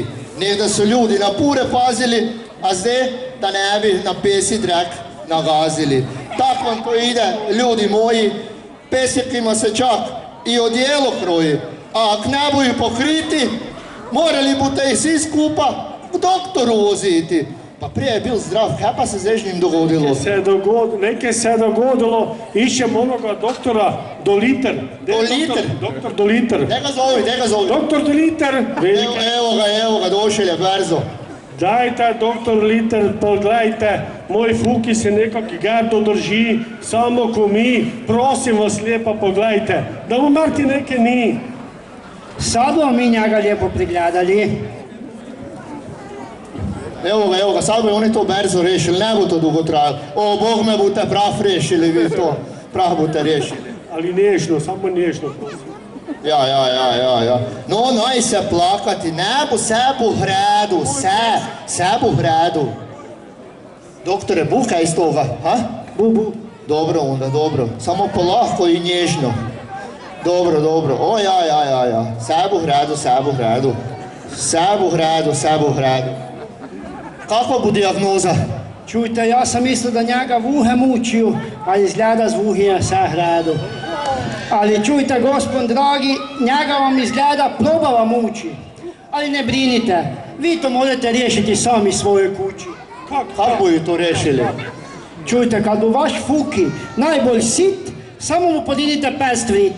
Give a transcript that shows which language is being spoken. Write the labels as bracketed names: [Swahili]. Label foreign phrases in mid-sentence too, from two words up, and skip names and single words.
[Croatian] Nekda su ljudi na pure pazili, a zdaj da ne bi na pesi drek nagazili. Tako vam to ide, ljudi moji, pesekima se čak i odijelo kroji, a ak ne boju pokriti, morali boste ih svi skupa k doktoru voziti. Pa prije je bil zdrav, kaj pa se zdaj z njim dogodilo? Nekaj se je dogodilo, iščem onoga doktora Doliter. Doliter? Doktor Doliter. Daj ga zovi. Doktor Doliter. Evo ga, došel je brzo. Dajte, doktor Liter, pogledajte, moj Fuki se nekako gardo drži, samo ko mi, prosim vas lijepo pogledajte, da mu Marti neke ni. Sad bomo mi njega lijepo prigledali. Evo ga, sad bi oni to brzo rešili, ne bo to dugo trajalo. O, Bog me boste prav rešili, vi to, prav boste rešili. Ali nežno, samo nežno, prosim. Ja. No, naj se plakati, ne bo, vse bo v redu, vse bo v redu. Doktore, bo kaj iz toga, ha? Bu. Dobro onda, dobro, samo polahko i nježno. Dobro, o ja, vse bo v redu. Vse bo v redu. Kakva bo dijagnoza? Čujte, ja sam mislil, da njega vuhe mučiju, ali izgleda z vuhije vse v redu. Ali čujte, gospod dragi, njega vam izgleda probava muči. Ali ne brinite, vi to morate riješiti sami svojoj kući. Kako boju to rešili? Čujte, kad bo vaš Fuki najbolj sit, samo mu podinite pest vrit.